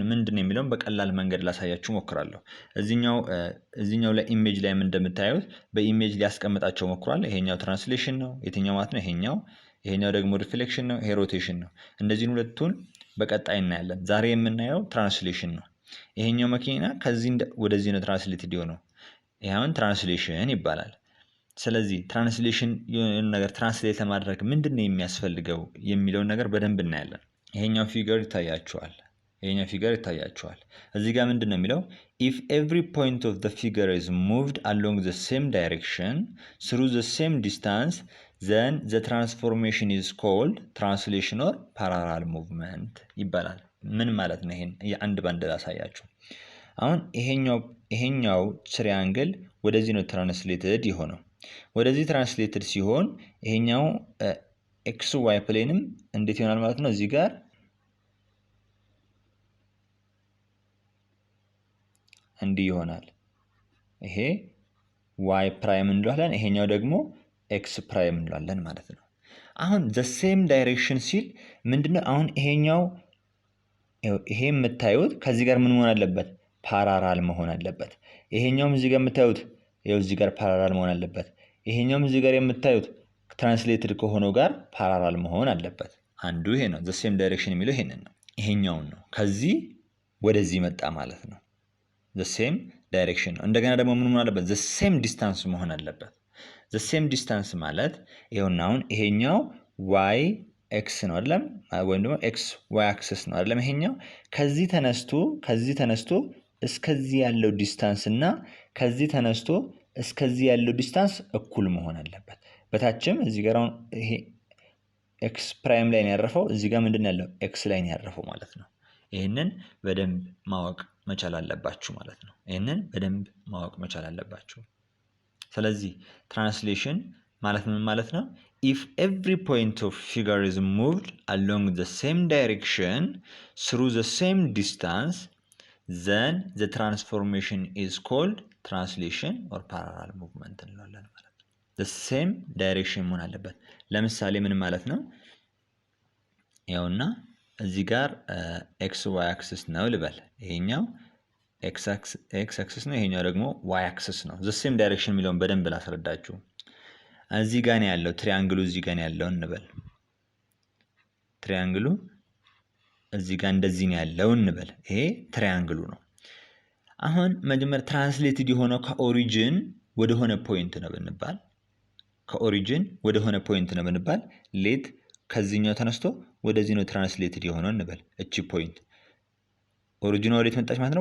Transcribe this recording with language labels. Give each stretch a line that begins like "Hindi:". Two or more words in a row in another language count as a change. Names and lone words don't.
Amharic: ምንድነው የሚለውን በቀላል መንገድ ላሳያችሁ ሞክራለሁ። እዚህኛው ላይ ኢሜጅ ላይ እንደምታዩት በኢሜጅ ሊያስቀምጣቸው ሞክሯል። ይሄኛው ትራንስሌሽን ነው፣ የትኛው ማለት ነው ይሄኛው ደግሞ ሪፍሌክሽን ነው፣ ይሄ ሮቴሽን ነው። እነዚህን ሁለቱን በቀጣይ እናያለን። ዛሬ የምናየው ትራንስሌሽን ነው። ይሄኛው መኪና ከዚህ ወደዚህ ነው ትራንስሌትድ የሆነው። ይሄውን ትራንስሌሽን ይባላል። ስለዚህ ትራንስሌሽን የሆነ ነገር ትራንስሌት ለማድረግ ምንድነው የሚያስፈልገው የሚለውን ነገር በደንብ እናያለን። ይሄኛው ፊገር ይታያችኋል። እዚህ ጋር ምንድነው የሚለው
English: if every point of the figure is moved along the same direction through the same distance then the transformation is called translation or parallel movement
Amharic: ይባላል። ምን ማለት ነው? ይሄን የአንድ ባንድ ላሳያችሁ። አሁን ይሄኛው ትሪያንግል ወደዚህ ነው ትራንስሌትድ የሆነው። ወደዚህ ትራንስሌትድ ሲሆን ይሄኛው
English: x y plane
Amharic: እንዴት ይሆናል ማለት ነው? እዚህ ጋር እንዲህ ይሆናል። ይሄ
English: y prime
Amharic: እንለዋለን፣ ይሄኛው ደግሞ
English: x prime
Amharic: እንለዋለን ማለት ነው። አሁን
English: the same direction
Amharic: ሲል ምንድነው? አሁን ይሄ የምታዩት ከዚህ ጋር ምን መሆን አለበት? ፓራራል መሆን አለበት። ይሄኛውም እዚህ ጋር የምታዩት እዚህ ጋር ፓራራል መሆን አለበት። ይሄኛውም እዚህ ጋር የምታዩት ትራንስሌትድ ከሆነው ጋር ፓራራል መሆን አለበት። አንዱ ይሄ ነው።
English: the same direction
Amharic: የሚለው ይሄንን ነው። ይሄኛውን ነው። ከዚህ ወደዚህ መጣ ማለት ነው።
English: the same direction
Amharic: ነው። እንደገና ደግሞ ምን መሆን አለበት?
English: the same distance
Amharic: መሆን አለበት።
English: the same distance
Amharic: ማለት ይሄውና አሁን ይሄኛው y x ነው አይደለም? ወይም ደግሞ
English: x y axis
Amharic: ነው አይደለም? ይሄኛው ከዚህ ተነስቶ እስከዚህ ያለው ዲስታንስ እና ከዚህ ተነስቶ እስከዚህ ያለው ዲስታንስ እኩል መሆን አለበት። በታችም እዚህ ጋር አሁን ይሄ
English: x prime
Amharic: ላይ ነው ያረፈው፣ እዚህ ጋር ምንድነው ያለው? ኤክስ ላይ ነው ያረፈው ማለት ነው። ይሄንን በደንብ ማወቅ መቻል አለባችሁ ማለት ነው። ስለዚህ ትራንስሌሽን ማለት ምን ማለት ነው?
English: if every point of figure is moved along the same direction through the same distance then the transformation is called translation or parallel movement
Amharic: እንላለን ማለት ነው።
English: the same direction
Amharic: መሆን አለበት። ለምሳሌ ምን ማለት ነው? ያውና እዚህ ጋር
English: x y axis
Amharic: ነው ልበል። ይሄኛው
English: x axis
Amharic: ነው፣ ይሄኛው ደግሞ
English: y axis
Amharic: ነው።
English: the same direction
Amharic: የሚለውን በደንብ ላስረዳችሁ። እዚህ ጋር ነው ያለው ትሪያንግሉ፣ እዚህ ጋር ነው ያለው እንበል። ትሪያንግሉ እዚህ ጋር እንደዚህ ነው ያለው እንበል። ይሄ ትሪያንግሉ ነው። አሁን መጀመሪያ ትራንስሌትድ የሆነው ከኦሪጂን ወደ ሆነ ፖይንት ነው ብንባል ሌት ከዚህኛው ተነስቶ ወደዚህ ነው ትራንስሌትድ የሆነው እንበል። እቺ ፖይንት ኦሪጂኑ ወዴት መጣች ማለት ነው?